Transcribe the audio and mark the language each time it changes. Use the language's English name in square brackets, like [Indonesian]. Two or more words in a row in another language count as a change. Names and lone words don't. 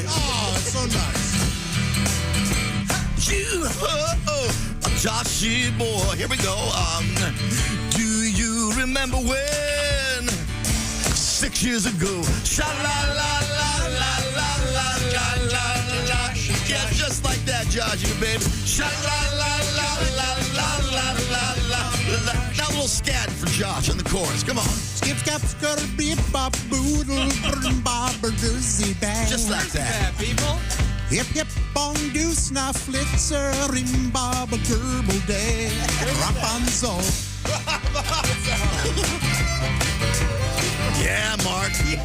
[English] Oh, that's so nice. You, a Joshy boy. Here we go. Do you remember when 6 years ago? Sha-la-la-la-la-la-la-la-la-la. Yeah, just like that, Joshy, baby. Sha-la-la-la-la-la-la-la-la. Now a little scat for Josh on the chorus. Come on. Skip, scap, scuttle, beep, bop, boodle, bobber, doozy, bang. Just like that. People. Hip, hip, bong, do, snuff, flitzer, ring, bob, a gerbil day. Rapunzel. Yeah, Mark. Yeah.